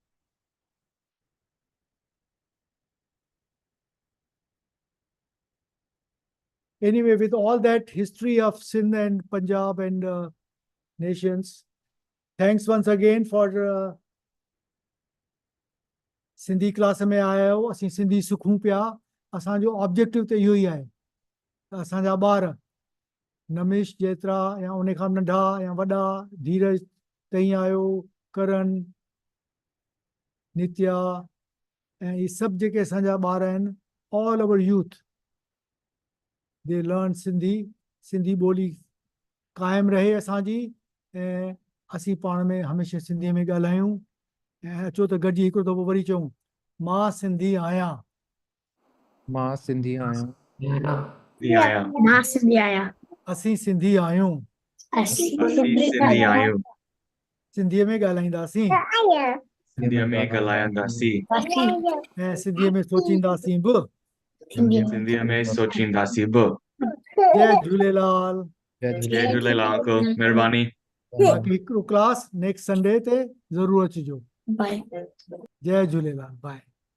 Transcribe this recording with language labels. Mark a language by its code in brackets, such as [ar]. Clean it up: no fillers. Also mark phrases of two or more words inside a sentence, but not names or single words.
[en] Anyway, with all that history of Sindh and Punjab and nations, thanks once again for Sindhi class [hi] में आया हो. [sd] असीं सिंधी सिखूं पिया. असांजो ऑब्जेक्टिव त इहो ई आहे. असांजा ॿार नमिश जेतिरा या उन खां नंढा या वॾा, धीरज तई आयो, करण, नित्या ऐं इहे सभु जेके असांजा ॿार आहिनि, [en] All our youth, they learn [sd] सिंधी ॿोली क़ाइमु रहे असांजी, ऐं असीं पाण में हमेशह सिंधीअ में ॻाल्हायूं. ऐं अचो त गॾिजी हिकिड़ो दफ़ो वरी चऊं, मां सिंधी आहियां. मां सिंधी आहियां. Yeah. मां सिंधी आहियां. असीं सिंधी आहियूं. असीं Sindhi आहियूं. सिंधीअ में ॻाल्हाईंदासीं सिंधीअ में ॻाल्हाईंदासीं. ऐं सिंधीअ में सोचींदासीं बि. सिंधीअ में सोचींदासीं बि. जय झूलेलाल. जय झूलेलाल अंकल, महिरबानी. बाक़ी हिकिड़ो क्लास [en] next Sunday [sd] ते ज़रूरु अचिजो. बाय. जय झूलेलाल. बाय.